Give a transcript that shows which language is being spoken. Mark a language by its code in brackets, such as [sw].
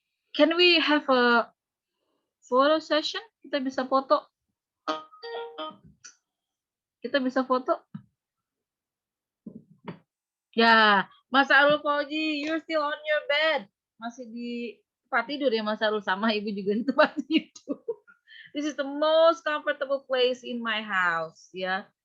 [en] Can we have a photo session? [id] Kita bisa foto. [en] Ya, Mas Arul Fauji, you're still on your bed. [id] Masih di tempat tidur ya Mas Arul, sama Ibu juga di tempat tidur. [en] This is the most comfortable place in my house ya.